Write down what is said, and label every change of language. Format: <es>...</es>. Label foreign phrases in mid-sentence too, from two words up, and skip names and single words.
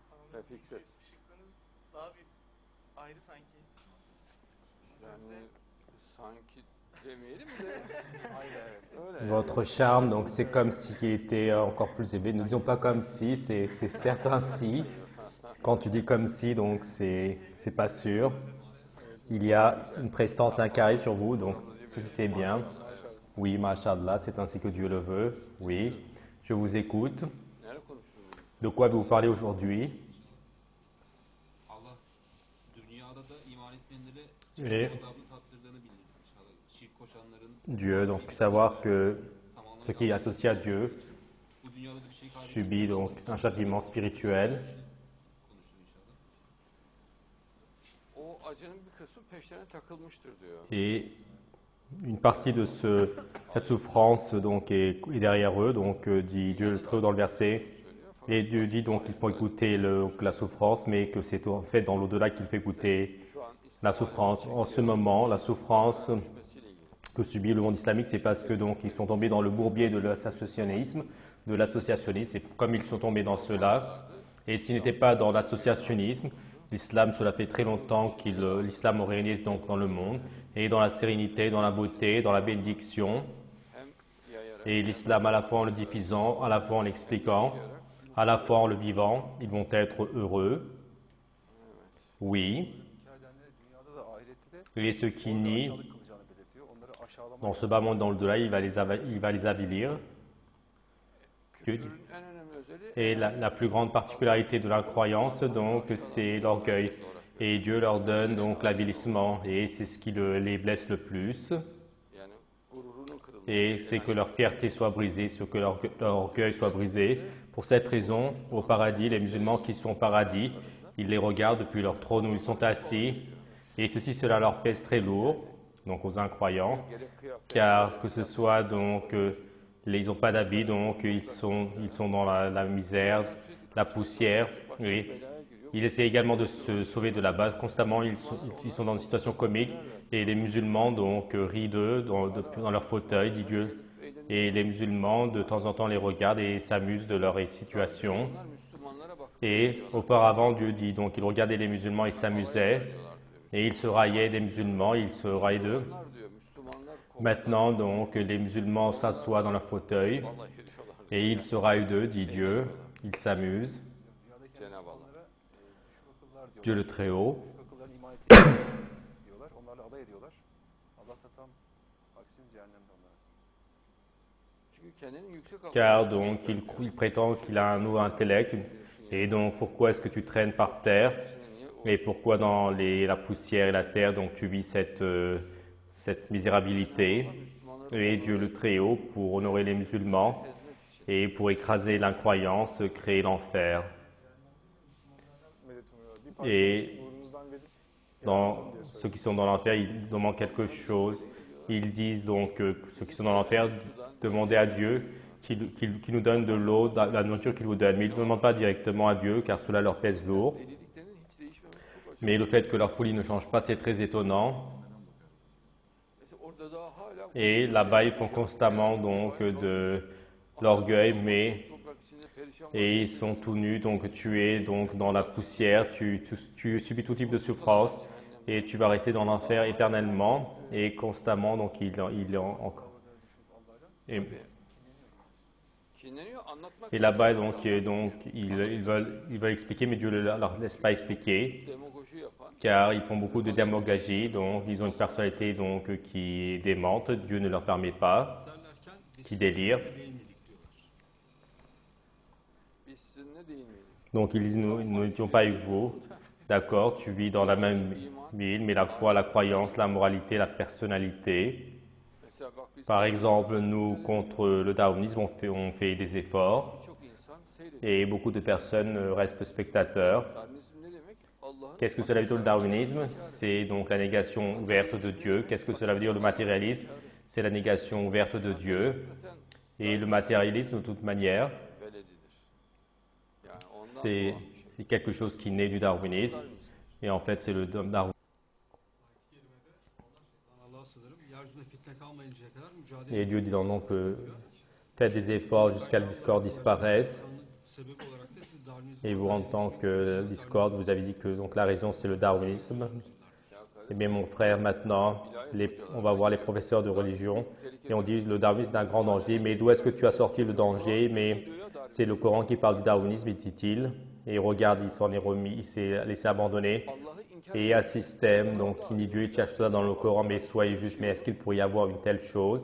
<tr>Fikret. Şıkkınız daha bir ayrı sanki. Yani sanki demeyelim de. Öyle</tr> <fr>Votre</fr> <tr>yani.</tr> <fr>charme, donc c'est comme si qui était encore plus élevé. Ne disons pas comme si, c'est certain si. Quand tu dis comme si, donc c'est pas sûr. Il y a une prestance, un carré sur vous, donc ceci c'est bien. Oui, mashallah, c'est ainsi que Dieu le veut. Oui, je vous écoute.</fr> <tr>Nerede konuştunuz bunu?</tr> <fr>De quoi vous parlez aujourd'hui?</fr> <tr>Allah dünyada da iman etmeyenlere</tr> <fr>Et</fr> <tr>azabını tattırdığını bildirdi inşallah. Şirk koşanların</tr> <fr>Dieu, donc savoir que ce qui est associé à Dieu</fr> <tr>bu dünyada da bir şey kaybettiğini</tr> <fr>subit donc un châtiment spirituel.</fr> <tr>konuştu inşallah. O acının bir kısmı peşlerine takılmıştır diyor.</tr> <fr>Et une partie de cette souffrance donc est derrière eux, donc dit Dieu le Très-Haut dans le verset. Et Dieu dit donc qu'il faut écouter la souffrance, mais que c'est en fait dans l'au-delà qu'il fait écouter</fr> <tr>Şu an</tr> <fr>la souffrance. En ce moment, la souffrance</fr> <tr>düşmesiyle ilgili.</tr> <fr>que subit le monde islamique, c'est parce que donc ils sont tombés dans le bourbier de l'associationnisme, c'est comme ils sont tombés dans cela. Et s'ils n'étaient pas dans l'associationnisme, l'islam, cela fait très longtemps que l'islam aurait régné donc dans le monde, et dans la sérénité, dans la beauté, dans la bénédiction.</fr> <tr>Hem yayarak</tr> <fr>Et l'islam, à la fois en le diffusant, à la fois en l'expliquant, à la fois en le vivant, ils vont être heureux. Oui.</fr> <tr>Dünyada da ahirette de</tr> <fr>Et ceux qui nient</fr> <tr>aşağılık kılacağını belirtiyor. Onları aşağılamak.</tr> <fr>dans ce bas monde, dans le delà, il va les avilir.</fr> <tr>küfrün en önemli özelliği</tr> <fr>Et la plus grande particularité de l'incroyance, donc, c'est l'orgueil. Et Dieu leur donne donc l'avilissement, et c'est ce qui les blesse le plus.</fr> <tr>yani gururunun kırılması.</tr> <fr>Et c'est que leur fierté soit brisée, que leur orgueil soit brisé. Pour cette raison, au paradis, les musulmans qui sont au paradis, ils les regardent depuis leur trône où ils sont assis. Et cela leur pèse très lourd, donc aux incroyants,</fr> <tr>Gerek kıyafet,</tr> <fr>car que ce soit donc, ils n'ont pas d'habit, donc ils sont dans la misère, la poussière. Oui.</fr> <tr>belaya giriyor.</tr> <fr>Ils essaient également de se sauver de là-bas. Constamment, ils sont dans une situation comique. Et les musulmans donc rient d'eux dans leur fauteuil, dit Dieu. Et les musulmans, de temps en temps, les regardent et s'amusent de leur situation.</fr> <tr>Bunlar Müslümanlara bakıp</tr> <fr>Et auparavant, Dieu dit, donc ils regardaient les musulmans, ils s'amusaient. Et ils se raillaient des musulmans, ils se raillaient d'eux.</fr> <tr>bunlar diyor Müslümanlar</tr> <fr>Maintenant, donc, les musulmans s'assoient dans leur fauteuil</fr> <tr>vallahi diyorlar</tr> <fr>et ils se raillent d'eux, dit Dieu. Ils s'amusent.</fr> <tr>Cenab-ı Allah. Düşük akıllar diyorlar.</tr> <fr>Dieu le Très-Haut.</fr> <tr>Düşük akılların iman ettiğini diyorlar. Onlarla alay ediyorlar. Allah da tam aksini cehennemde onlara. Çünkü kendinin yüksek aklı.</tr> <fr>Car donc il prétend qu'il a un haut intellect. Et donc pourquoi est-ce que tu traînes par terre? Et pourquoi dans la poussière et la terre donc tu vis cette misérabilité? Et Dieu le Très-Haut, pour honorer les musulmans et pour écraser l'incroyance, créer l'enfer.</fr> <tr>Medet umuyorlar. Bir parça</tr> <fr>Et</fr> <tr>nurunuzdan verip</tr> <fr>dans ceux qui sont dans l'enfer, ils demandent quelque chose. Ils disent donc ceux qui sont dans l'enfer, demandez à Dieu qu'il nous donne de l'eau, la nourriture qu'il vous donne. Mais ils ne demandent pas directement à Dieu car cela leur pèse lourd.</fr> <tr>Dediklerinin hiç değişmemesi çok acayip.</tr> <fr>Mais le fait que leur folie ne change pas, c'est très étonnant.</fr> <tr>Mesela orada da hala</tr> <fr>Et là-bas, ils font constamment donc de l'orgueil, mais</fr> <tr>toprak içinde perişan</tr> <fr>et ils sont tout nus, donc tu es donc dans la poussière, tu subis tout type de souffrance et tu vas rester dans l'enfer éternellement et constamment, donc et,</fr> <tr>kinleniyor anlatmak</tr> <fr>et là-bas, donc ils veulent expliquer, mais Dieu ne leur laisse pas expliquer,</fr> <tr>demagoji yapan</tr> <fr>car ils font beaucoup de démagogie, donc ils ont une personnalité donc qui est démente, Dieu ne leur permet pas, qui délire.</fr> <tr>biz sizinle değil miyiz?</tr> <fr>Donc ils disent, nous n'étions pas avec vous. D'accord, tu vis dans la même ville, mais la foi, la croyance, la moralité, la personnalité.</fr> <tr>Mesela bak biz</tr> <fr>Par exemple, nous, contre le darwinisme, on fait des efforts</fr> <tr>birçok insan seyrediyor.</tr> <fr>et beaucoup de personnes restent spectateurs.</fr> <tr>Darwinizm ne demek? Allah'ın</tr> <fr>Qu'est-ce que cela veut dire le darwinisme? C'est donc la négation ouverte de Dieu. Qu'est-ce que cela veut dire le matérialisme? C'est la négation ouverte de Dieu. Et le matérialisme, de toute manière,</fr> <tr>veledidir. Yani ondan</tr> <fr>c'est</fr> <tr>doğan</tr> <fr>quelque chose qui naît du darwinisme. Et en fait, c'est le darwinisme.</fr> <tr>Allah'a sığınırım. Yeryüzünde fitne kalmayıncaya kadar mücadele</tr> <fr>Et Dieu disant donc faites des efforts jusqu'à ce que la discorde disparaisse.</fr> <tr>sebebi olarak da siz Darwinizm</tr> <fr>Et vous, en tant que Discord, vous avez dit que donc, la raison, c'est le darwinisme. Eh bien, mon frère, maintenant, on va voir les professeurs de religion et on dit le darwinisme est un grand danger. Mais d'où est-ce que tu as sorti le danger? Mais c'est le Coran qui parle du darwinisme, dit-il. Et regarde, il s'en est remis, il s'est laissé abandonner. Et un système, donc, qui nie Dieu, il cherche cela dans le Coran, mais soyez juste, mais est-ce qu'il pourrait y avoir une telle chose?</fr>